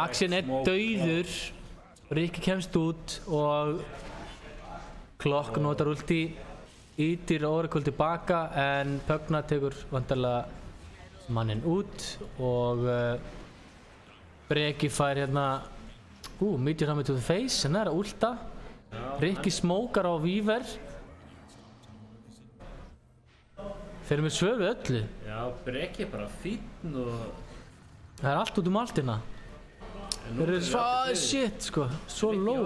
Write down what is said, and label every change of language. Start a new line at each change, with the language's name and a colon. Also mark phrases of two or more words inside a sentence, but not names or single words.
Icelandic: Axin er dauður. Rikki kemst út og Clock notar Ulti. Ítir Oracle tilbaka en Pugna tekur vantarlega manninn út og Breki fær hérna Meteor Hammer
English: to the face,
Icelandic: hann er að ulta. Rikki smókar á Weaver. Þeir eru með svör við öllu. Já, Breki er bara fínn og Það er allt út allt hérna. Þeir eru shit sko, svo low.